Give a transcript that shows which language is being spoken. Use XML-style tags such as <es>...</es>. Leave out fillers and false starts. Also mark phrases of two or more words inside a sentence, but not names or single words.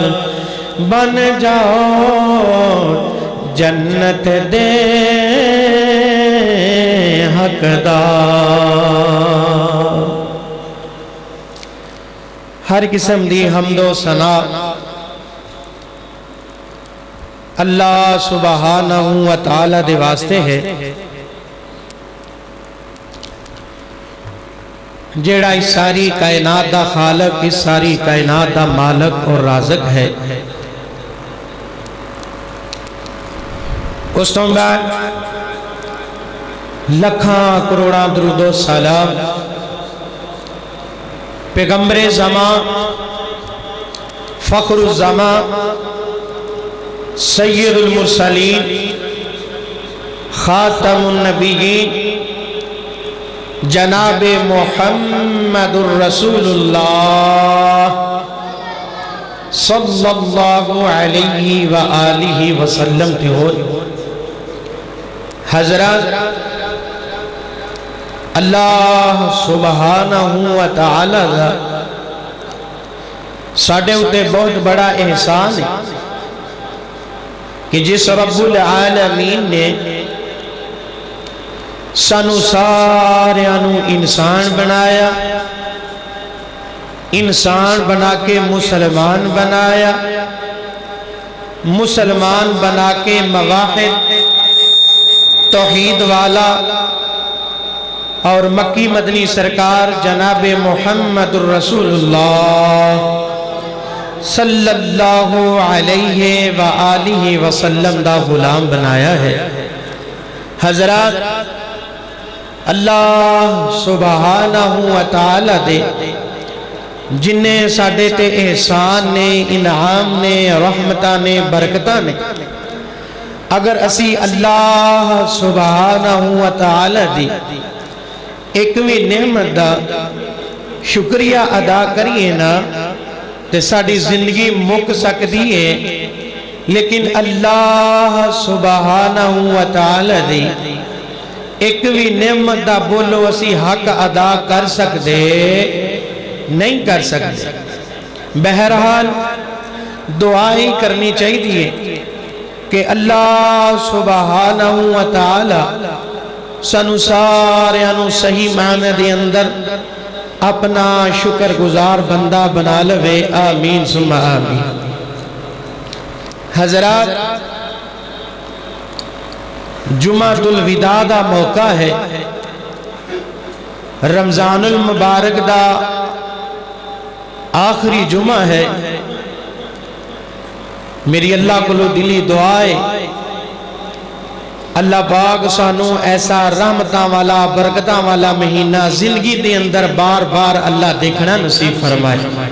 <pa>بن جاؤ جنت دے حقدار. ہر قسم دی حمد و ثنا</pa> <ar>الله سبحانه وتعالى</ar> <pa>دے واسطے ہے، جیڑا اس ساری کائنات دا خالق، اس ساری کائنات دا مالک اور رازق ہے. اس توں بعد لکھاں کروڑاں درود و سلام پیغمبرِ زماں,</pa> <ar>فخر الزمان، سيد المرسلين، خاتم النبيين، جناب محمد رسول الله صلى الله عليه وآله وسلم</ar> <pa>تھے ہو. حضرت</pa> <ar>الله سبحانه وتعالى</ar> <pa>دا ساڈے اُتے بہت وڈا احسان ہے کہ جس</pa> <ar>رب العالمين</ar> <pa>نے سانوں ساریاں نوں انسان بنایا, انسان بنا کے مسلمان بنایا، مسلمان بنا کے موحد توحید والا اور مکی مدنی سرکار</pa> <ar>جناب محمد رسول الله صلى الله عليه وآله وسلم</ar> <pa>دا غلام بنایا ہے. حضرت</pa> <ar>الله سبحانه وتعالى</ar> <pa>دے جنہے ساڈے تے احسان نے، انعام نے، رحمتاں نے، برکتاں نے، اگر اسی</pa> <ar>الله سبحانه وتعالى</ar> <pa>دی اک وی نعمت دا شکریہ ادا کریے نا تو ساڈی زندگی مُک سکدی ہے. لیکن</pa> <ar>الله سبحانه وتعالى</ar> <pa>دی اک وی نعمت دا بولو اسی حق ادا کر سکدے نہیں کر سکدے. بہرحال دعا ہی کرنی چاہیدی کہ</pa> <ar>الله سبحانه وتعالى</ar> <pa>سانوں ساریاں نوں صحیح معنیاں دے اندر اپنا شکرگزار بندہ بنا لوے.</pa> <ar>آمين ثم آمين.</ar> <pa>حضرات، جمعۃ الوداع دا موقع ہے، رمضان المبارک دا آخری جمعہ ہے. میری اللہ نوں دلی دعا ہے اللہ پاک سانوں ایسا رحمتاں والا برکتاں والا مہینہ زندگی دے اندر بار بار اللہ ویکھنا نصیب فرمائے.</pa>